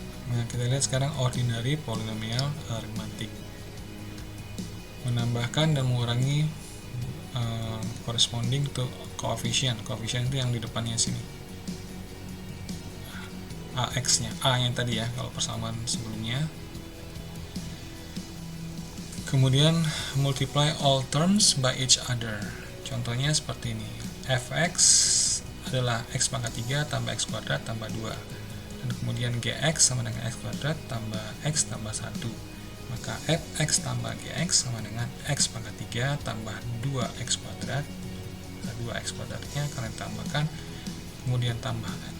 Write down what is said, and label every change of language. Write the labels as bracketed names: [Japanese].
[Indonesian] Nah, kita lihat sekarang ordinary polynomial arithmetic. Menambahkan dan mengurangi [English] corresponding to coefficient. [Indonesian] Coefficient itu yang di depannya sini. AX-nya, A yang tadi ya, kalau persamaan sebelumnya. Kemudian [English] multiply all terms by each other. [Indonesian] Contohnya seperti ini. Fx adalah x pangkat 3 tambah x kuadrat tambah 2. Dan kemudian gx sama dengan x kuadrat tambah x tambah 1. Maka fx tambah gx sama dengan x pangkat 3 tambah 2x kuadrat. Nah, 2x kuadratnya kalian tambahkan, kemudian tambah